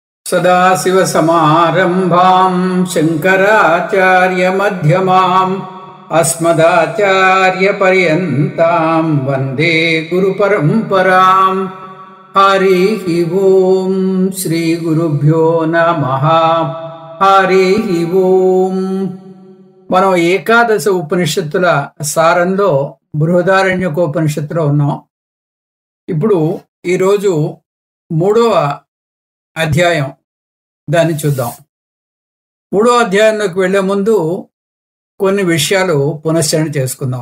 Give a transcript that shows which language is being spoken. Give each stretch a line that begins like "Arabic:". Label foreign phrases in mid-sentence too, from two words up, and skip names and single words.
Sanskrit: सदाशिवसमारम्भां शङ्कराचार्यमध्यमाम् अस्मदाचार्यपर्यन्तां वन्दे गुरुपरम्पराम्। हरिः ओं श्रीगुरुभ्यो नमः। हरिः ओं।
Telugu: మనం ఏకాదశ ఉపనిషత్తుల సారంలో బృహదారణ్యకోపనిషత్తులో ఉన్నాం. ఇప్పుడు ఈరోజు 3వ అధ్యాయం, దాన్ని చూద్దాం. 3వ అధ్యాయంలోకి వెళ్లే ముందు కొన్ని విషయాలు పునశ్చరణ చేసుకుందాం.